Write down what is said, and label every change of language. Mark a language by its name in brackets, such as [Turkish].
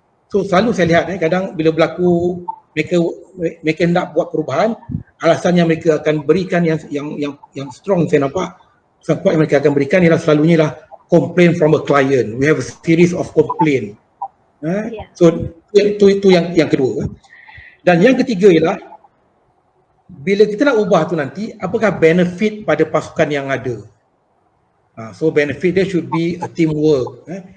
[Malay] So selalu saya lihat kadang bila berlaku mereka hendak buat perubahan, alasan yang mereka akan berikan yang strong saya nampak, sangat kuat yang mereka akan berikan ialah selalunya lah complaint from a client. [English] We have a series of complaint. [Malay] So itu yang kedua. Dan yang ketiga ialah bila kita nak ubah tu nanti, apakah benefit pada pasukan yang ada? [English] So benefit dia should be a teamwork.